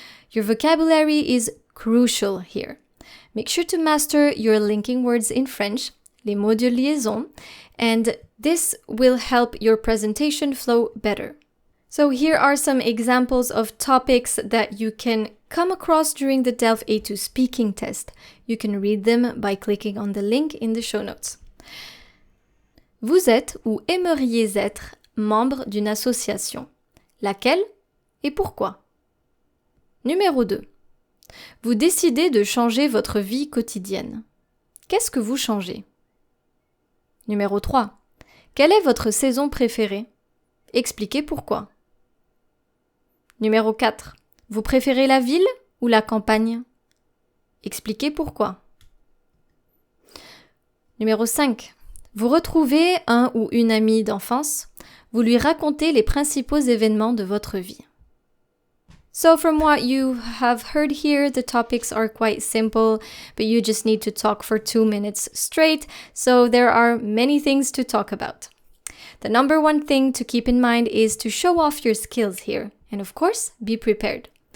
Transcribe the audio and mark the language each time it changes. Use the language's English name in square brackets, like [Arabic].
[English] Your vocabulary is crucial here. Make sure to master your linking words in French, [French] les mots de liaison, [English] and this will help your presentation flow better. So here are some examples of topics that you can come across during the DELF A2 speaking test. You can read them by clicking on the link in the show notes. [French] Vous êtes ou aimeriez être membre d'une association. Laquelle et pourquoi? Numéro 2. Vous décidez de changer votre vie quotidienne. Qu'est-ce que vous changez? Numéro 3. Quelle est votre saison préférée? Expliquez pourquoi. Numéro 4. Vous préférez la ville ou la campagne? Expliquez pourquoi. Numéro 5. Vous retrouvez un ou une amie d'enfance. Vous lui racontez les principaux événements de votre vie. [English] So from what you have heard here, the topics are quite simple, but you just need to talk for 2 minutes straight, so there are many things to talk about. The number one thing to keep in mind is to show off your skills here, and of course, be prepared.